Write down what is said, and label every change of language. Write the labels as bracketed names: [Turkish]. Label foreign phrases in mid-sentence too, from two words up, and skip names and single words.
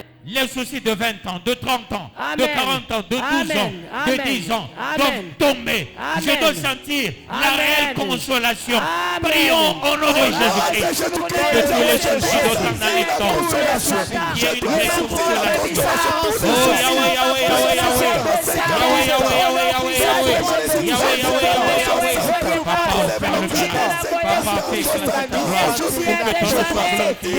[French] Les soucis de 20 ans, de 30 ans, Amen. de 40 ans, de 12 ans, de 10 ans doivent tomber. Je dois sentir la réelle consolation. Prions au nom de Jésus-Christ. De tous les soucis d'autant dans les temps. Il y a une vraie consolation. Oh Yahweh, Yahweh, Yahweh, Yahweh. Yahweh, Yahweh, Yahweh, Yahweh, Yahweh. Yahweh, Yahweh, Yahweh, Yahweh. Papa, fais le bien. Papa, fais éclater ta gloire. Pour que ton nom soit glorifié.